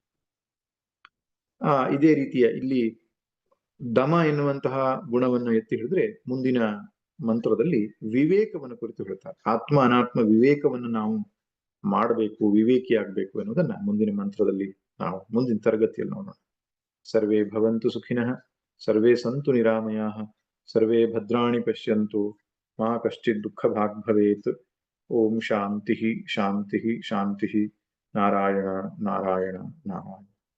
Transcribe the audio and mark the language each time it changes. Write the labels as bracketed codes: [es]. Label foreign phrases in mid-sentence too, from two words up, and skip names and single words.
[kn] ಇದೇ ರೀತಿಯ ಇಲ್ಲಿ ದಮ ಎನ್ನುವಂತಹ ಗುಣವನ್ನು ಎತ್ತಿ ಹಿಡಿದ್ರೆ ಮುಂದಿನ ಮಂತ್ರದಲ್ಲಿ ವಿವೇಕವನ್ನು ಕುರಿತು ಹೇಳ್ತಾರೆ. ಆತ್ಮ ಅನಾತ್ಮ ವಿವೇಕವನ್ನು ನಾವು ಮಾಡಬೇಕು, ವಿವೇಕಿಯಾಗಬೇಕು ಎನ್ನುವುದನ್ನ ಮುಂದಿನ ಮಂತ್ರದಲ್ಲಿ ನಾವು ಮುಂದಿನ ತರಗತಿಯಲ್ಲಿ ನೋಡೋಣ. [sa] ಸರ್ವೇ ಭವಂತು ಸುಖಿನಃ, ಸರ್ವೇ ಸಂತು ನಿರಾಮಯಾಃ, ಸರ್ವೇ ಭದ್ರಾಣಿ ಪಶ್ಯಂತು, ಮಾ ಕಶ್ಚಿತ್ ದುಃಖ ಭಾಗ್ ಭವೇತ್. ಓಂ ಶಾಂತಿ ಶಾಂತಿ ಶಾಂತಿ. ನಾರಾಯಣ ನಾರಾಯಣ ನಾರಾಯಣ.